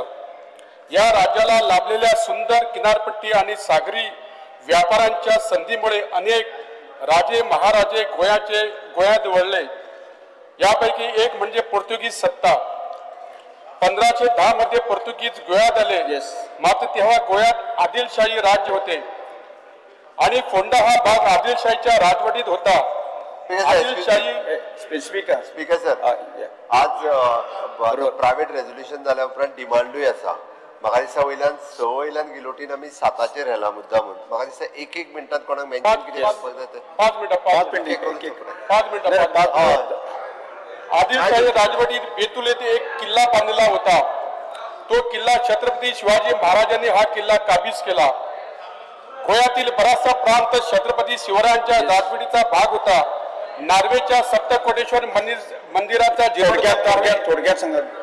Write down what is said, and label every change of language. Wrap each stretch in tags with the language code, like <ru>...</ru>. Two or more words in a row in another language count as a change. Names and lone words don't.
<mr>या राज्याला लाभलेल्या सुंदर किनारपट्टी आणि सागरी व्यापारांच्या संधीमुळे अनेक राजे महाराजे गोव्यात वळले. यापैकी एक म्हणजे पोर्तुगीज सत्ता. 1510 मध्ये पोर्तुगीज गोव्यात आले. मात्र तेव्हा गोव्यात आदिलशाही राज्य होते आणि फोंडा हा भाग आदिलशाहीच्या राजवटीत होता.</mr> <kok>स्पीकर सर, आज</kok> <en>private resolution</en> <kok>जाल्या उपरांत डिमांडूय आसा. म्हाका दिसता वयल्यान गिलोटीन आमी 7चेर येला मुद्दा म्हणून. म्हाका दिसता एक मिनटात कोणाक मेन्शन कितें करपाक जाय ते 5 मिनिटां.</kok> <mr>आदिलशाही राजवटीत बेतूल येथे एक किल्ला बांधलेला होता. तो किल्ला छत्रपती शिवाजी महाराजांनी हा किल्ला काबीज केला. गोव्यातील बराचसा प्रांत छत्रपती शिवरायांच्या राजवटीचा भाग होता. नार्वेच्या सप्तकोटेश्वर मंदिराचा थोडक्यात सांगा.</mr>